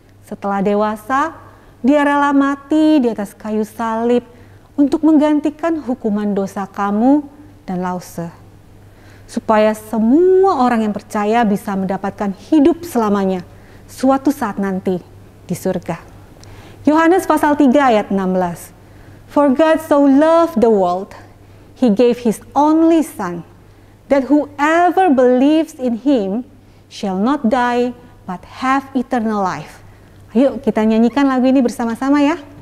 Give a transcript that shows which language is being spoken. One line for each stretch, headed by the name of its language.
Indonesian: Setelah dewasa, dia rela mati di atas kayu salib untuk menggantikan hukuman dosa kamu dan Lause, supaya semua orang yang percaya bisa mendapatkan hidup selamanya suatu saat nanti di surga. Yohanes pasal 3 ayat 16.
English: For God so loved the world, He gave His only Son, that whoever believes in Him shall not die but have eternal life.
Indonesian: Ayo kita nyanyikan lagu ini bersama-sama ya.